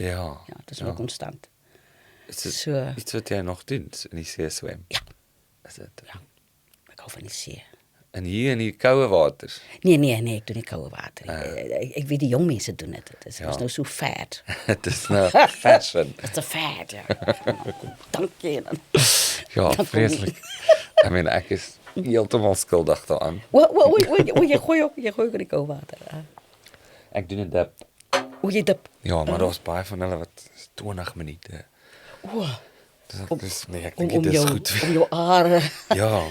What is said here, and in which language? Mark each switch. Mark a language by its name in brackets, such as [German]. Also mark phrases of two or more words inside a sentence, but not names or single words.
[Afrikaans] Ja. Ja, dit is wel konstant. Is dit So iets wat jy nog doen in die see swem? ja, Is dit? ja. Ek hou van die see. En hier in die koue waters. Nee, ek doen nie koue water nie. Ek weet die jong mense doen dit. Dit is nou so fad. Dit is nou fashion. [English] It's a fad, [Afrikaans] ja. Dankie. Ja, vreeslik. [English] I mean, [Afrikaans] ek is heeltemal skuldig daaraan. Jy gooi ook in die koue water. Ek doen 'n dip. Jy dip. Ja, maar daar's baie van hulle wat 20 minute. Nee, ek dink dit is goed. Om jou are. Ja.